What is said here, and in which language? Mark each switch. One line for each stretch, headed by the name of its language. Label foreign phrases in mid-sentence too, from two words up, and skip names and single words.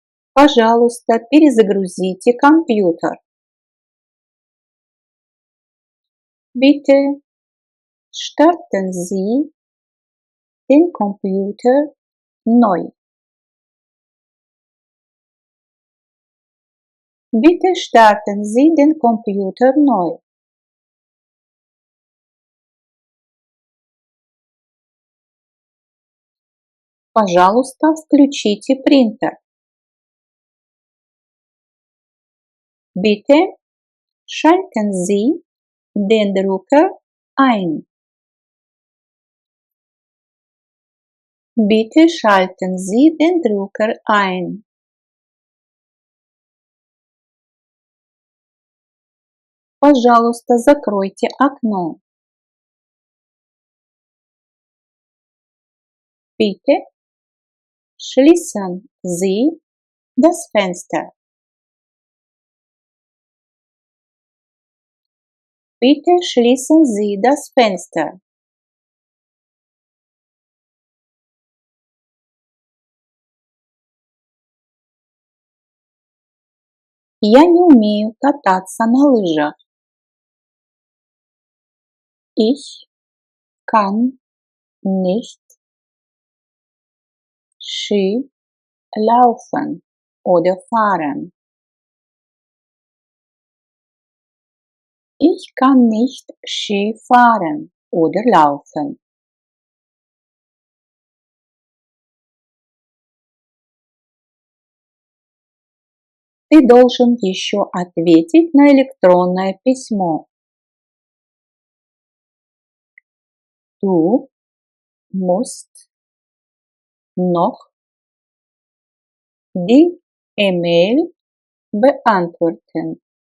Russian: Пожалуйста, перезагрузите компьютер.
German: Bitte starten Sie den Computer neu. Bitte starten Sie den Computer neu.
Russian: Пожалуйста, включите принтер.
German: Bitte schalten Sie den Drucker ein. Bitte schalten Sie den Drucker ein.
Russian: Пожалуйста, закройте окно.
German: Bitte schließen Sie das Fenster. Bitte schließen Sie das Fenster.
Russian: Я не умею кататься на лыжах.
German: Ich kann nicht Ski laufen oder fahren. Ich kann nicht Ski fahren oder laufen.
Russian: Ты должен еще ответить на электронное письмо.
German: Du musst noch die E-Mail beantworten.